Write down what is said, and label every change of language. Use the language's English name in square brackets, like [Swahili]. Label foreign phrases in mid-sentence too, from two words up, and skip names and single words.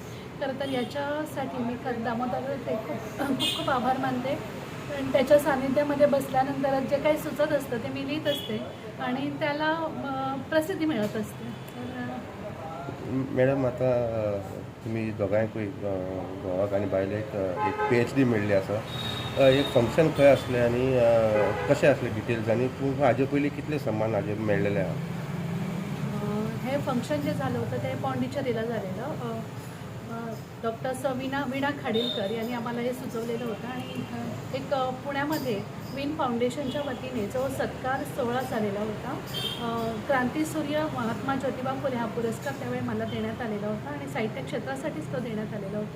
[Marathi] खरं तर याच्यासाठी मी दामोदराचे खूप खूप आभार मानते. आणि त्याच्या सान्निध्यामध्ये बसल्यानंतर जे काही सुचत असतं ते मी लिहित असते आणि त्याला प्रसिद्धी मिळत असते. [Konkani] मॅडम, आता तुम्ही दोगांयकूय घोवाक आनी बायलेक एक PhD मेळ्ळी आसा. एक फंक्शन खंय आसलें आनी कशें आसलें डिटेल्स, आनी तूं हाजे पयलीं कितले सन्मान हाजे मेळ्ळेले आहा? [Marathi] हे फंक्शन जे झालं होतं ते पॉंडिचेरीला झालेलं. डॉक्टर वीणा खाडीलकर यांनी आम्हाला हे सुचवलेलं होतं. आणि एक पुण्यामध्ये विन फाउंडेशनच्या वतीने जो सत्कार सोहळा झालेला होता, क्रांतीसूर्य महात्मा ज्योतिबा फुले हा पुरस्कार त्यावेळी मला देण्यात आलेला होता आणि साहित्य क्षेत्रासाठीच तो देण्यात आलेला होता.